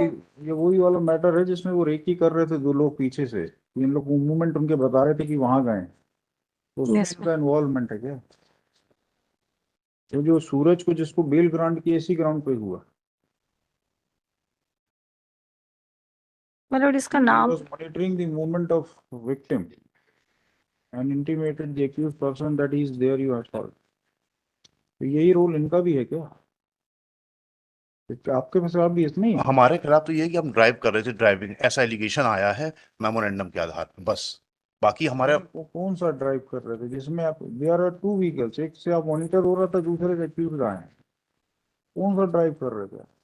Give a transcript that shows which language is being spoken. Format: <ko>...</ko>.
<hi>ये वही वाला मैटर है जिसमें वो रेकी कर रहे थे 2 लोग पीछे से, इन लोग मूवमेंट उनके बता रहे थे कि वहां गए, तो उसमें</hi> <en>Yes,</en> <hi>इनका इन्वॉल्वमेंट है क्या? तो जो सूरज को जिसको बेल ग्रांट किया इसी ग्राउंड पे हुआ। मतलब इसका नाम</hi> <en>Monitoring the movement of victim and intimated the accused person that he is there you assault।</en> <hi>तो यही रोल इनका भी है क्या? आपके पास आप भी इसमें हमारे खिलाफ तो ये है कि हम ड्राइव कर रहे थे, ड्राइविंग ऐसा एलिगेशन आया है मेमोरेंडम के आधार पर, बस। बाकी हमारे कौन सा ड्राइव कर रहे थे जिसमें आप</hi> <en>there are 2 vehicles,</en> <hi>एक से आप मॉनिटर हो रहा था, दूसरे से एक्यूज आए, कौन सा ड्राइव कर रहे थे?</hi>